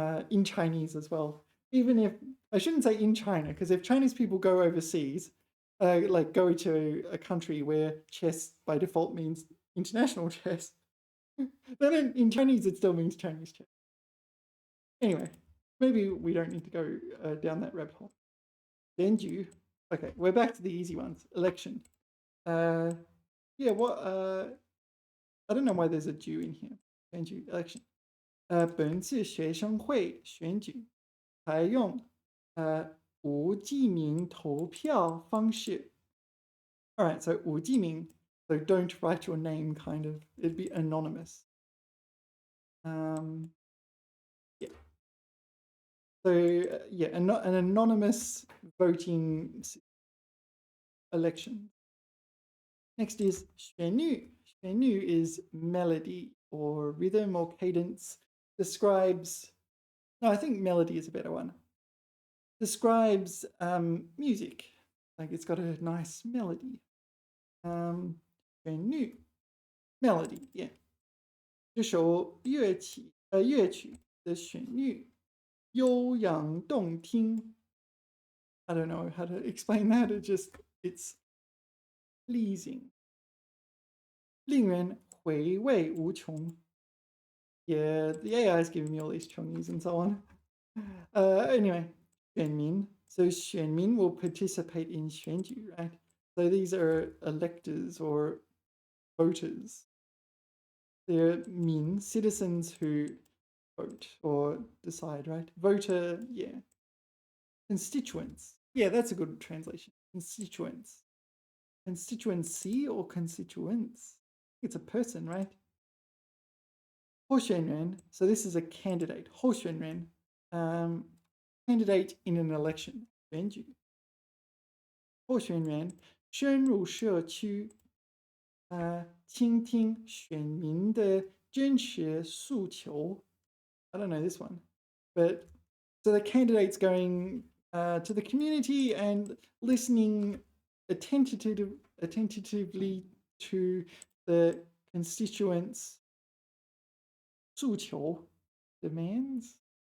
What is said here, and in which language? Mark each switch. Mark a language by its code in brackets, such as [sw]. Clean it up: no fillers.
[en] in Chinese as well. Even if, I shouldn't say in China, because if Chinese people go overseas, like go to a country where chess by default means international chess, then in Chinese it still means Chinese chess. Anyway, maybe we don't need to go down that rabbit hole. Denju. Okay, we're back to the easy ones. Election. Yeah, what? I don't know why there's a Jew in here. Denju, election. [zh] 本次学生会选举采用无记名投票方式. [en] All right, so 无记名, so don't write your name, kind of. It'd be anonymous. Yeah. So yeah, an anonymous voting election. Next is 旋律.旋律 is melody or rhythm or cadence. Describes, no, I think melody is a better one. Describes music, like it's got a nice melody. 旋律 melody, yeah. [zh] 这首乐曲的旋律悠扬动听. [en] I don't know how to explain that. It's pleasing. [zh] 令人回味无穷. [en] Yeah, the AI is giving me all these Chinese and so on. Anyway, 选民. So 选民 will participate in 选举, right? So these are electors or voters. They're citizens who vote or decide, right? Voter, yeah. Constituents. Yeah, that's a good translation. Constituents. Constituency or constituents? It's a person, right? 候选人. So this is a candidate. 候选人. Candidate in an election. [zh] 选举. 候选人深入社区倾听选民的真实诉求. [en] I don't know this one. But so the candidate's going to the community and listening attentively to the constituents' 诉求, demands.